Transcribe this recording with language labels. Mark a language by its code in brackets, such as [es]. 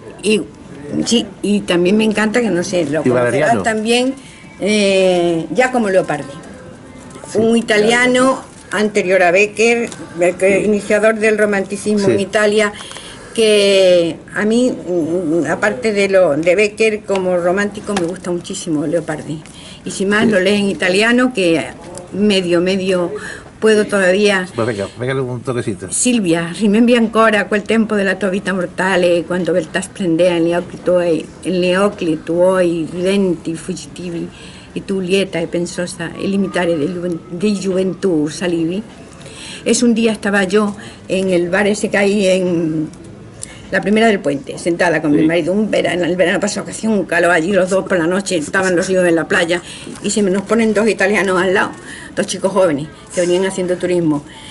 [es] Y, sí, y también me encanta, que no sé, lo conocerás también, Giacomo Leopardi, sí, un italiano anterior a Becker, iniciador del romanticismo en Italia, que a mí, aparte de Becker como romántico, me gusta muchísimo Leopardi. Y si más lo lees en italiano, que medio puedo todavía. Pues venga un toquecito. [it] Silvia, rimembi ancora quel tempo della tua vita mortale, quando beltà splendea negli occhi tuoi ridenti, fuggitivi, e tu lieta e pensosa e limitare di gioventù salivi. [es] Es un día estaba yo en el bar ese que hay en la Primera del Puente, sentada con mi marido, en el verano pasado, que hacía un calor allí, los dos por la noche, estaban los hijos en la playa, y se nos ponen dos italianos al lado, dos chicos jóvenes, que venían haciendo turismo.